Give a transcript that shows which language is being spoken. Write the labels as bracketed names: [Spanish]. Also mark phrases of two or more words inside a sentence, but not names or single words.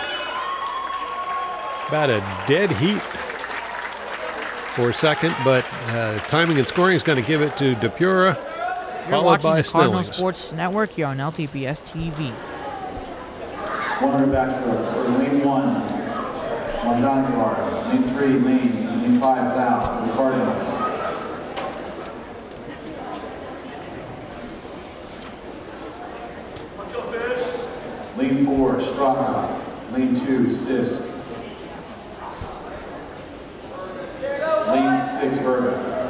[English] About a dead heat for second, but timing and scoring is going to give it to DePura, You're followed watching by the Cardinal Snellings. Sports Network here on LTPS TV. 100 backstroke for lane 1, Mondankar. Lane 3, lane 5, South, for the Cardinals. Lane 4, Straka. Lane 2, Sisk. Lane 6, Verga.